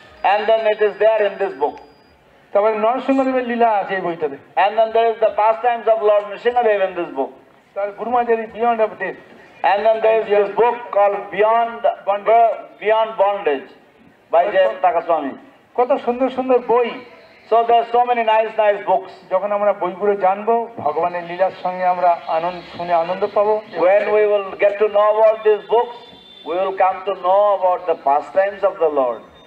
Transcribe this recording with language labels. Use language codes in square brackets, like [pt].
[en] And then it is there in this book. [bn] তারপরে নরসিংহদেবের লীলা আছে এই বইটাতে। [en] And then there is the pastimes of Lord Nrsimhadev in this book. [bn] তার গুরুমাচারী beyond of death. [en] And then there is this book called Beyond Bondage by Jayant Takaswami. [bn] কত সুন্দর সুন্দর বই। [en] So there are so many nice books. [bn] যখন আমরা বইগুলো জানবো, ভগবানের লীলার সঙ্গে আমরা শুনে আনন্দ পাবো। [en] When we will get to know about these books, we will come to know about the pastimes of the Lord.